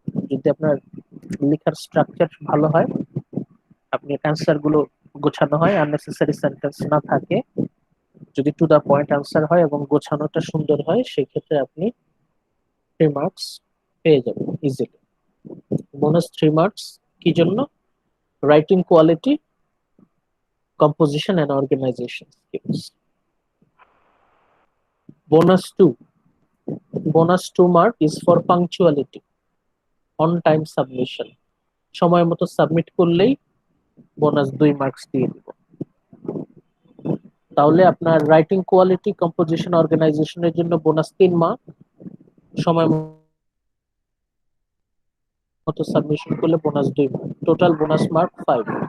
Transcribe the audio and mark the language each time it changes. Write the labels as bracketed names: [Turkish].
[Bangla] যদি আপনার লেখার স্ট্রাকচার ভালো হয়, আপনি অ্যান্সার গুলো গোছানো হয়, আননেসেসারি সেন্টেন্স না থাকে, যদি টু দা পয়েন্ট অ্যান্সার হয় এবং গোছানোটা সুন্দর হয়, সেক্ষেত্রে আপনি 3 মার্কস পেয়ে যাবেন ইজিলি। বোনাস 3 মার্কস কি জন্য? [English] Writing quality, composition and organization skills. Bonus 2 mark is for punctuality, on time submission. [Bangla] সময় মতো সাবমিট করলেই বোনাস 2 মার্কস দিয়ে দিব। তাহলে আপনার রাইটিং কোয়ালিটি, কম্পোজিশন, অর্গানাইজেশনের জন্য বোনাস 3 মার্ক, সময় মতো সাবমিশন করলে bonus 2 mark, total bonus mark 5।